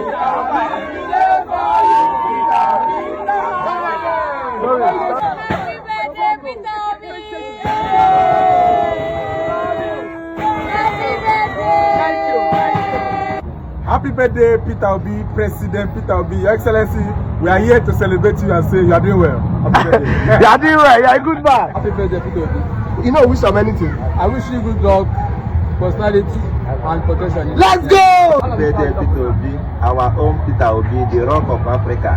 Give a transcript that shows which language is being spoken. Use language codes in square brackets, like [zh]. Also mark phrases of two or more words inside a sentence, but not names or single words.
[en] Peter Obi, we there for you, Peter Obi. Happy birthday, Peter Obi. Happy birthday, Peter Obi, President Peter Obi, Your Excellency. We are here to celebrate you and say you are doing well. Happy birthday. You are doing well. You are a good man. Happy birthday, Peter Obi. You know, wish you many things. I wish you good luck, personality, and protection. Let's go! Happy birthday, Peter Obi, our own Peter Obi, the rock of Africa.